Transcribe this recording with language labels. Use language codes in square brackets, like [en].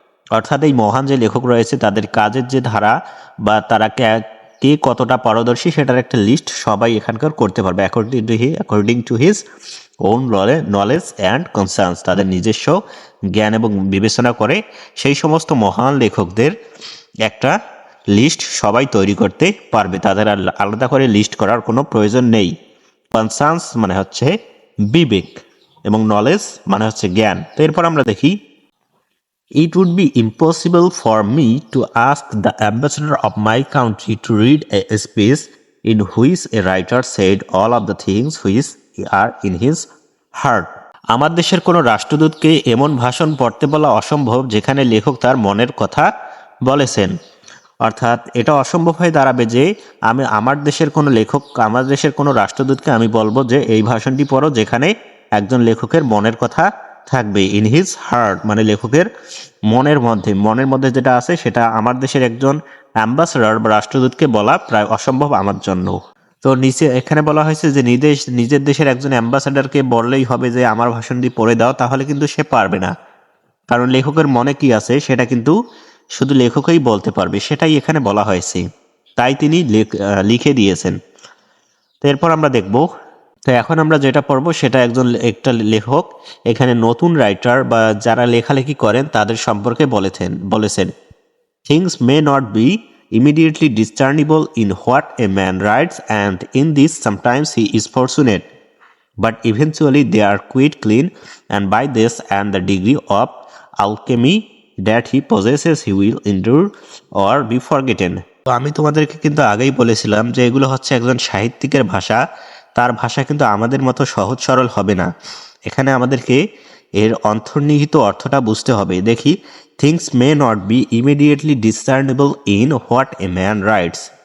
[bn] অর্থাৎ এই মহান যে লেখক রয়েছে তাদের কাজের যে ধারা বা তারা কে কতটা পারদর্শী সেটার একটা লিস্ট সবাই এখানকার করতে পারবে [en] according to his own knowledge and concerns, [bn] তাদের নিজস্ব জ্ঞান এবং বিবেচনা করে সেই সমস্ত মহান লেখকদের একটা লিস্ট সবাই তৈরি করতে পারবে, তাদের আলাদা করে লিস্ট করার কোনো প্রয়োজন নেই। কনসার্নস মানে হচ্ছে বিবেক এবং নলেজ মানে হচ্ছে জ্ঞান। তো এরপর আমরা দেখি, [en] It would be impossible for me to ask the ambassador of my country to read a speech in which a writer said all of the things which are in his heart. [bn] আমার দেশের কোনো রাষ্ট্রদূতকে এমন ভাষণ পড়তে বলা অসম্ভব যেখানে লেখক তার মনের কথা বলেছেন। অর্থাৎ এটা অসম্ভব হয়ে দাঁড়াবে যে আমার দেশের কোনো রাষ্ট্রদূতকে আমি বলবো যে এই ভাষণটি পড়ো যেখানে একজন লেখকের মনের কথা থাকবে। [en] in his heart [bn] মানে লেখকের মনের মধ্যে যেটা আছে সেটা আমার দেশের একজন অ্যাম্বাসেডর বা রাষ্ট্রদূতকে বলা প্রায় অসম্ভব আমার জন্য। তো নিচে এখানে বলা হয়েছে যে নিজের দেশের একজন অ্যাম্বাসেডরকে বললেই হবে যে আমার ভাষণটি পড়ে দাও, তাহলে কিন্তু সে পারবে না, কারণ লেখকের মনে কি আছে সেটা কিন্তু শুধু লেখকই বলতে পারবে, সেটাই এখানে বলা হয়েছে, তাই তিনি লিখে দিয়েছেন। তো এরপর আমরা দেখব, তো এখন আমরা যেটা পড়বো সেটা একটা লেখক এখানে নতুন রাইটার বা যারা লেখালেখি করেন তাদের সম্পর্কে বলেছেন [en] Things may not be immediately discernible in what a man writes, and in this sometimes he is fortunate, but eventually they are quite clean, and by this and the degree of alchemy that he possesses he will endure or be forgotten. [bn] তো আমি তোমাদেরকে কিন্তু আগেই বলেছিলাম যে এগুলো হচ্ছে একজন সাহিত্যিকের ভাষা, তার ভাষা কিন্তু আমাদের মতো সহজ সরল হবে না, এখানে আমাদেরকে এর অন্তর্নিহিত অর্থটা বুঝতে হবে। [en] দেখি, things may not be immediately discernible in what a man writes.